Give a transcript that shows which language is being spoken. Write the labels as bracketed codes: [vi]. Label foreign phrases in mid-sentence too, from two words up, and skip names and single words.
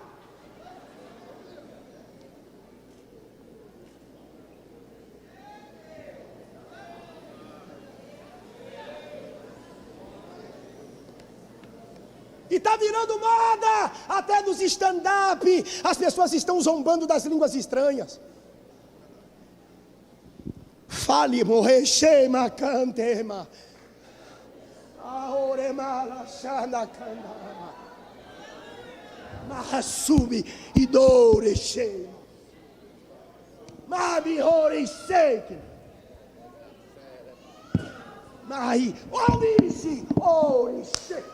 [pt] E está virando moda, até nos stand-up, as pessoas estão zombando das línguas estranhas. Fale, morrer, shema, cantema. Aoremala, shana, candama. Mahasumi, idore, shema. Mabi, ore, shake. Mahi, omishi, ore, shake.